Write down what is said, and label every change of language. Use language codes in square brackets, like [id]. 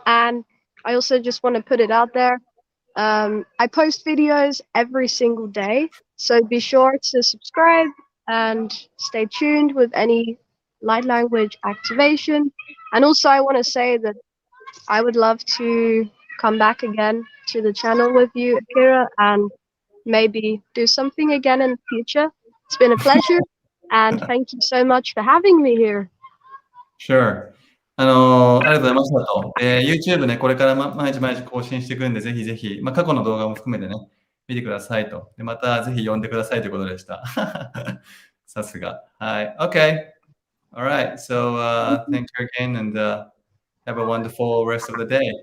[en] And I also just want to put it out there. I post videos every single day, so be sure to subscribe and stay tuned with any light language activation. And also I want to say that I would love to come back again to the channel with you, Akira, and maybe do something again in the future. It's been a pleasure, and thank you so much for having me here. Sure. [ja] ありがとうございましたと。YouTube ね、これから毎日更新していくんで、ぜひぜひ、過去の動画も含めてね、見てくださいと。で、またぜひ呼んでくださいということでした。さすが。はい。Okay. Alright. [en] So, thank you again, and have a wonderful rest of the day.